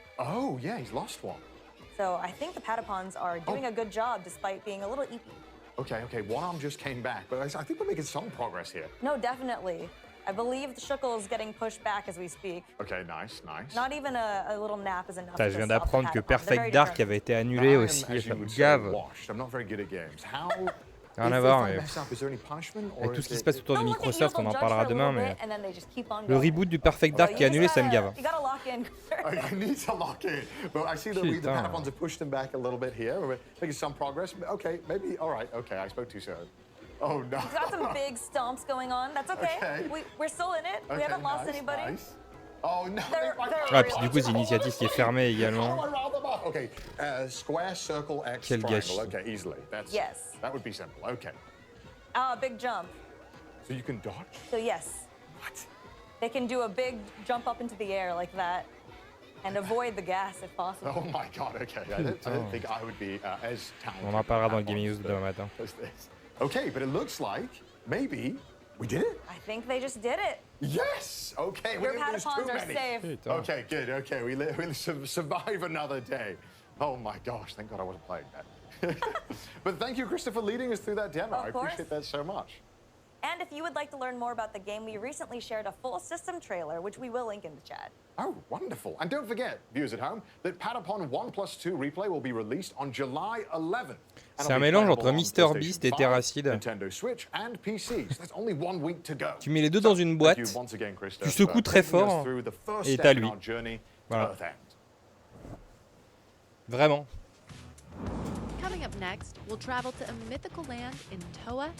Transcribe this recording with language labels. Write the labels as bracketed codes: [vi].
[en] Oh, yeah, he's lost one. So I think the Patapons are doing a good job despite being a little eepy. Okay, one arm just came back, but I think we're making some progress here. No, definitely. I believe the Shuckle is getting pushed back as we speak. Okay, nice. Not even a little nap is enough. [fr] Putain, je viens d'apprendre que Perfect Dark avait été annulé aussi, ça me gave. [en] I'm not very good at games. How... [fr] Rien à voir, Avec tout ce qui se passe autour de Microsoft, on en parlera demain, mais le reboot du Perfect Dark qui est annulé, ça me gave. [en] I need to lock in, but I see that the Patapons have pushed them back a little bit here. We're making some progress. Okay, maybe. All right. Okay, I spoke too soon. Oh no. We've got some big stomps going on. That's okay. We're still in it. We haven't lost anybody. Nice. Oh no. [fr] Ah, puis du coup, c'est l'initiative qui est fermée également. [en] Okay, square, circle, X, [fr] Quel [en] triangle. [fr] gâchis. [en] Okay, easily. Yes. That would be simple. Okay. Big jump. So you can dodge? So yes. What? They can do a big jump up into the air like that and avoid the gas if possible. Oh my god, okay. I don't think I would be as talented. [fr] On en parlera dans le Gaming News de demain matin. [en] As this. Okay, but it looks like maybe we did it. I think they just did it. Yes! Okay, we Your didn't lose too Patapons are many. safe. Okay, good. Okay, we'll survive another day. Oh my gosh, thank God I wasn't playing that. But thank you, Krista, for leading us through that demo. I appreciate that so much. And if you would like to learn more about the game, we recently shared a full system trailer, which we will link in the chat. Oh, wonderful. And don't forget, viewers at home, that Patapon 1+2 Replay will be released on July 11th. [fr] C'est un mélange entre Mr Beast et Terracid. [en] Nintendo Switch and PC. So that's only 1 week to go. [fr] Tu mets les deux dans une boîte, tu secoues très fort et t'as lui. Voilà. Vraiment. [en] Coming up next, we'll travel to a mythical land in Towa.